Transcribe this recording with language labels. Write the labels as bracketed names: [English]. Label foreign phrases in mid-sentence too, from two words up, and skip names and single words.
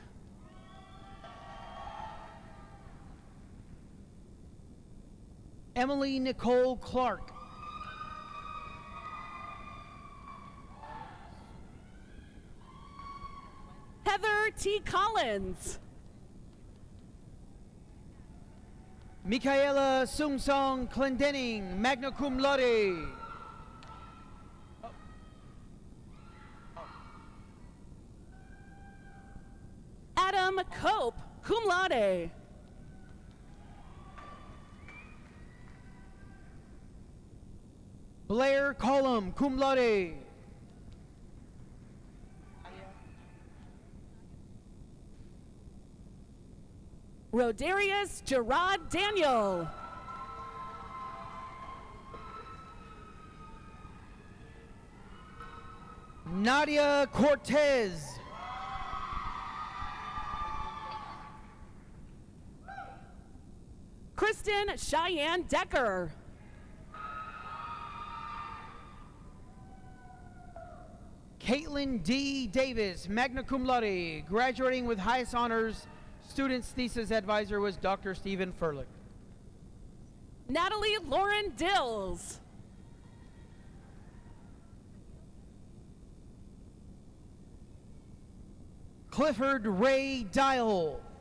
[English] Emily Nicole Clark. Heather T. Collins. Michaela Sung-Song Clendenning, [Latin] magna cum laude. [English] Adam Cope, [Latin] cum laude. [English] Blair Collum, [Latin] cum laude. [English] Rodarius Gerard Daniel. Nadia Cortez. Kristen Cheyenne Decker. Caitlin D. Davis, [Latin] magna cum laude, [English] graduating with highest honors. Student's thesis advisor was Dr. Stephen Furlick. Natalie Lauren Dills. Clifford Ray Dial.